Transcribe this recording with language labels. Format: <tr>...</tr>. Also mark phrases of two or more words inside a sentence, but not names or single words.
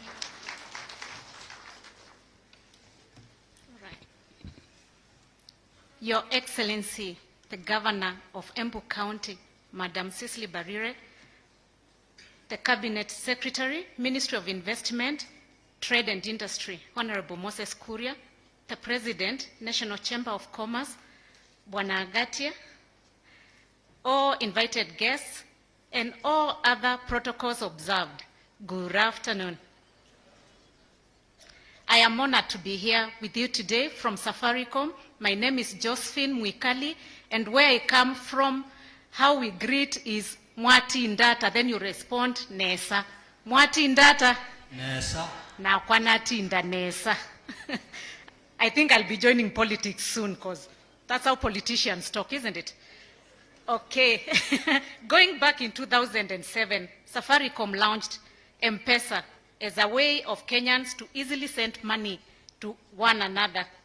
<en>Your Excellency, the Governor of Embu County, Madam Cicely Barire, the Cabinet Secretary, Ministry of Investment, Trade and Industry, Honorable Moses Kuria, the President, National Chamber of Commerce, Bwana Agatia, all invited guests, and all other protocols observed. Good afternoon. I am honored to be here with you today from Safaricom. My name is Josephine Mwikali, and where I come from, how we greet is</en> <kam>Mwati Ndata,</kam> <en>then you respond Nesa.</en> <kam>Mwati Ndata. Nesa. Na kwanati nda Nesa.</kam> <en>I think I'll be joining politics soon because that's how politicians talk, isn't it? Okay. Going back in 2007, Safaricom launched M-Pesa as a way of Kenyans to easily send money to one another.</en>